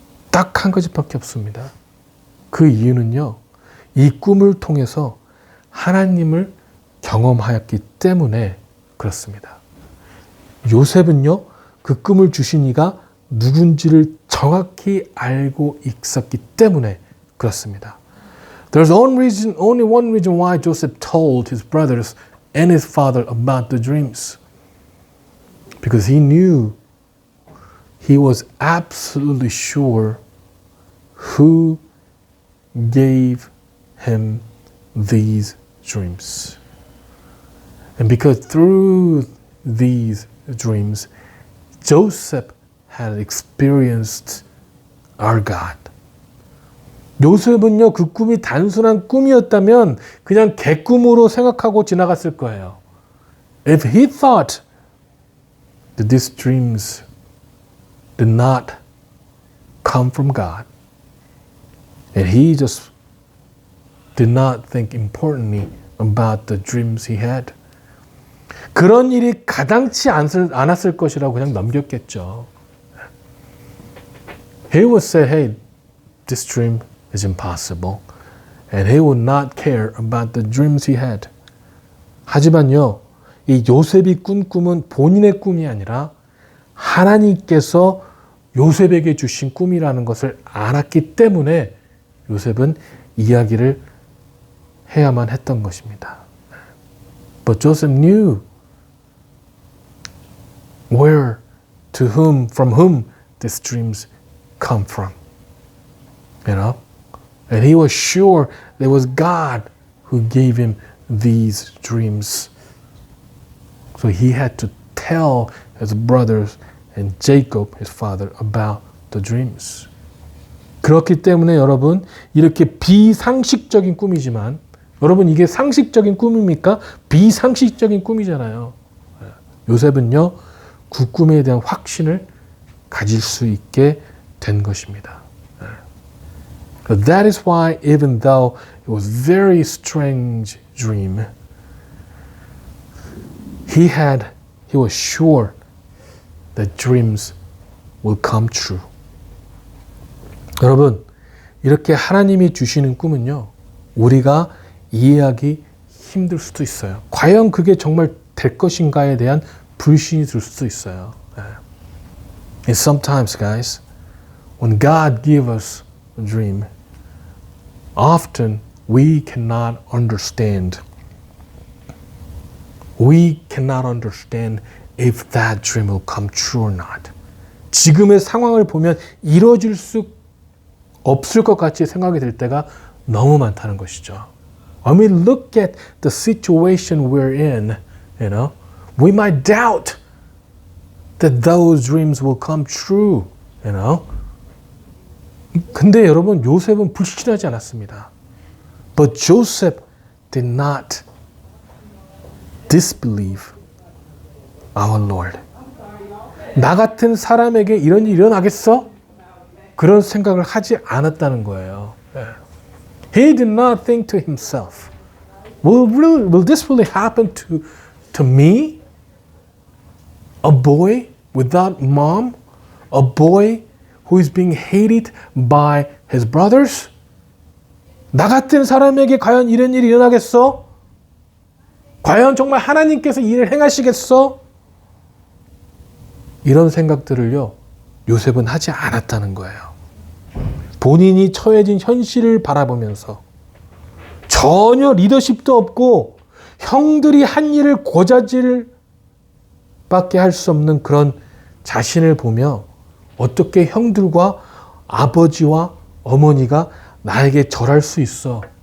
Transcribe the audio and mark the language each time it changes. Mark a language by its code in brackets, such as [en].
[ko] 딱 한 가지밖에 없습니다. 그 이유는요. 이 꿈을 통해서 하나님을 경험하였기 때문에 그렇습니다. 요셉은요. 그 꿈을 주신 이가 누군지를 정확히 알고 있었기 때문에 그렇습니다. [en] There's only one reason why Joseph told his brothers and his father about the dreams. Because he knew, he was absolutely sure who gave him these dreams. And because through these dreams, Joseph had experienced our God. [ko] 요셉은요, 그 꿈이 단순한 꿈이었다면 그냥 개꿈으로 생각하고 지나갔을 거예요. [en] If he thought that these dreams did not come from God, and he just did not think importantly about the dreams he had, [ko] 그런 일이 가당치 않았을 것이라고 그냥 넘겼겠죠. [en] He would say, hey, this dream is impossible. And he would not care about the dreams he had. [ko] 하지만요, 이 요셉이 꾼 꿈은 본인의 꿈이 아니라 하나님께서 요셉에게 주신 꿈이라는 것을 알았기 때문에 요셉은 이야기를 해야만 했던 것입니다. [en] But Joseph knew where, to whom, from whom these dreams come from. You know? And he was sure there was God who gave him these dreams. So he had to tell his brothers and Jacob, his father, about the dreams. [ko] 그렇기 때문에 여러분, 이렇게 비상식적인 꿈이지만, 여러분 이게 상식적인 꿈입니까? 비상식적인 꿈이잖아요. 요셉은요, 그 꿈에 대한 확신을 가질 수 있게 된 것입니다. [en] That is why even though it was a very strange dream, he was sure that dreams will come true. [ko] 여러분, 이렇게 하나님이 주시는 꿈은요, 우리가 이해하기 힘들 수도 있어요. 과연 그게 정말 될 것인가에 대한 불신이 들 수도 있어요. [en] And sometimes, guys, when God gives us a dream, often we cannot understand. We cannot understand if that dream will come true or not. [ko] 지금의 상황을 보면 이루어질 수 없을 것 같이 생각이 들 때가 너무 많다는 것이죠. [en] When we look at the situation we're in, you know, we might doubt that those dreams will come true, you know. [ko] 근데 여러분, 요셉은 불신하지 않았습니다. [en] But Joseph did not disbelieve our Lord. [ko] 나 같은 사람에게 이런 일이 일어나겠어? 그런 생각을 하지 않았다는 거예요. [en] He did not think to himself, will this really happen to me? A boy without mom? A boy who is being hated by his brothers? [ko] 나 같은 사람에게 과연 이런 일이 일어나겠어? 과연 정말 하나님께서 이 일을 행하시겠어? 이런 생각들을요, 요셉은 하지 않았다는 거예요. 본인이 처해진 현실을 바라보면서 전혀 리더십도 없고 형들이 한 일을 고자질 밖에 할 수 없는 그런 자신을 보며 어떻게 형들과 아버지와 어머니가 나에게 절할 수 있어?